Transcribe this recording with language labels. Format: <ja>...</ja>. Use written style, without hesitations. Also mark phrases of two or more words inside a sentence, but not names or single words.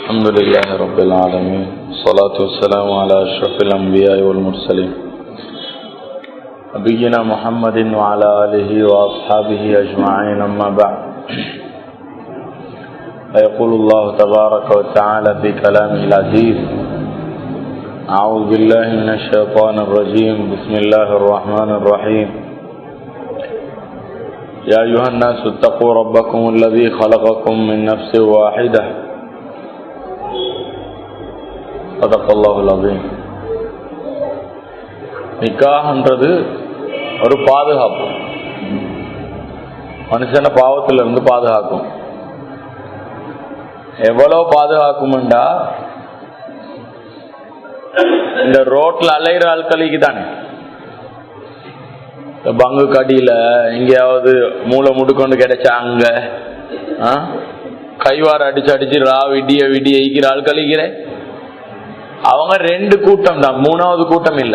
<ar>الحمد لله رب العالمين والصلاة والسلام على أشرف الأنبياء والمرسلين نبينا محمد وعلى آله وأصحابه أجمعين أما بعد فيقول الله تبارك وتعالى في كلامه العزيز أعوذ بالله من الشيطان الرجيم بسم الله الرحمن الرحيم يا أيها الناس اتقوا ربكم الذي خلقكم من نفس واحدة صدق الله العظيم.</ar> <ta>நிக்காஹ்ன்றது ஒரு பாதுகாப்பு, மனுஷனை பாவத்திலிருந்து பாதுகாக்கும். எவ்வளவு பாதுகாக்கும்டா, இந்த ரோட்ல அலைகிற ஆட்களுக்கு தானே, பங்கு கடியில எங்கேயாவது மூளை முடுக்கொண்டு கிடைச்சா அங்க கைவார அடிச்சு அடிச்சு விடிய விடிய ஈக்கிற ஆட்களிக்கிற அவங்க ரெண்டு கூட்டம் தான், மூணாவது கூட்டம் இல்லை.</ta>